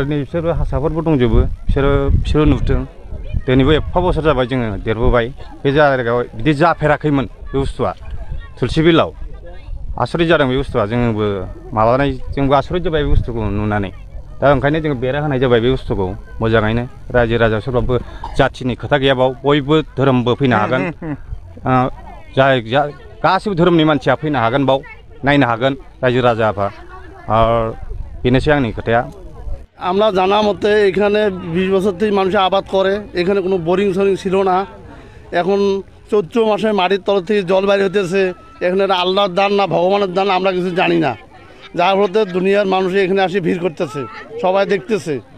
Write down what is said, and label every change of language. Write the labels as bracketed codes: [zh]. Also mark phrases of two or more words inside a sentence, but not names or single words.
[brx] नै बिसोरो हासारफोरबो दंजोबो बिसोरो नुदों दिनैबो एफा बोसोर जाबाय जोङो देरबोबाय बे जायगायाव बिदि जाफेराखैमोन बे बुस्थुआ तुलसिबिलाव आसरित जादों बे बुस्थुआ जोंबो जोंबो आसरित जाबाय बे बुस्थुखौ नुनानै दा ओंखायनो जोङो बेरा होनाय जाबाय बे बुस्थुखौ मोजाङैनो रायजो राजा सोरबाबो जाथिनि खोथा गैयाबाव बयबो धोरोमबो फैनो हागोन गासिबो धोरोमनि मानसिया फैनो हागोन बाव नायनो हागोन रायजो राजाफ्रा [bn] আর বেনেছে আংনি কথায়া আমরা জানা মতে এখানে 20 বছর থেকে মানুষ আবাদ করে এখানে কোনো বোরিং সরিং ছিল না এখন চৈত্র মাসে মাটির তল থেকে জল বাইরে হতেছে এখানে আল্লাহর দান না ভগবানের দান আমরা কিছু জানি না যার ফলে দুনিয়ার মানুষ এখানে আসে ভিড় করতেছে সবাই দেখতেছে